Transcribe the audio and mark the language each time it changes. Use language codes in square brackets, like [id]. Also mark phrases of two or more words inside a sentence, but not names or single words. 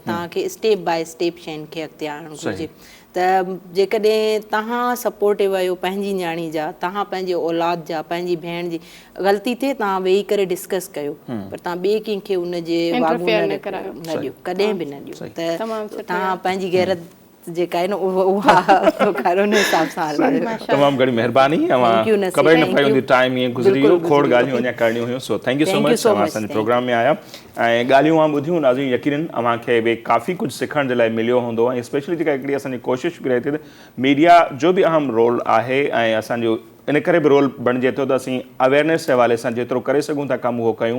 [sd] तव्हांखे [en] step by step [sd] शयुनि खे अॻिते आणणु घुरिजे। त जेकॾहिं तव्हां सपोर्टिव आहियो पंहिंजी न्याणी जा, तव्हां पंहिंजे औलाद जा, पंहिंजी भेण जी ग़लती थिए तव्हां वेही करे डिस्कस कयो, पर तव्हां ॿिए कंहिंखे उनजे वागुंरु न ॾियो, कॾहिं बि न ॾियो। त तव्हां पंहिंजी गैरत जेका आहे न उहा करो न हिसाब सां हलायो। तमामु घणी महिरबानी। ख़बर न पई हूंदी, टाइम ईअं गुज़री वियो, खोड़ ॻाल्हियूं अञा करणियूं हुयूं। [en] so thank you so much, [sd] तव्हां असांजे प्रोग्राम में आया ऐं ॻाल्हियूं मां ॿुधियूं। नाज़रीन, यकीनन अव्हांखे बि काफ़ी कुझु सिखण जे लाइ मिलियो हूंदो ऐं स्पेशली जेका हिकिड़ी असांजी कोशिशि बि रहे थी त मीडिया जो बि अहम रोल आहे ऐं असांजो इन करे बि रोल बणिजे थो त असीं अवेयरनेस जे हवाले सां जेतिरो करे सघूं था कमु उहो कयूं।